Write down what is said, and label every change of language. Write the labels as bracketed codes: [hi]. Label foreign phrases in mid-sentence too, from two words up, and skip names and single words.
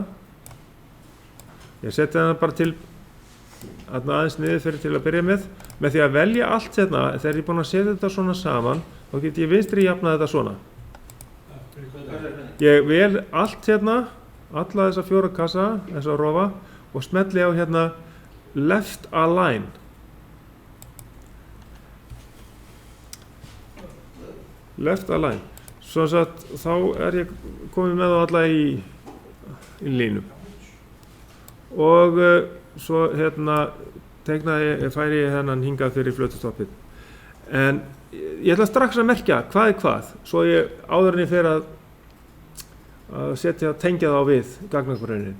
[is] Ég setja þetta bara til aðeins niður fyrir til að byrja með því að velja allt hérna. Þegar ég er búinn að setja þetta svona saman þá get ég vinstri jafnað þetta svona. Ég vel allt hérna, alla þessa 4 kassa, þessa rofa og smelli á hérna [en] left align left align. [is] Svo að þá ég komið með þá alla í línu. Og svo færi ég þennan hingað fyrir flötustoppið. En ég ætla strax að merkja hvað hvað, svo ég áður en ég fer að tengja þá við gagnagrunnin.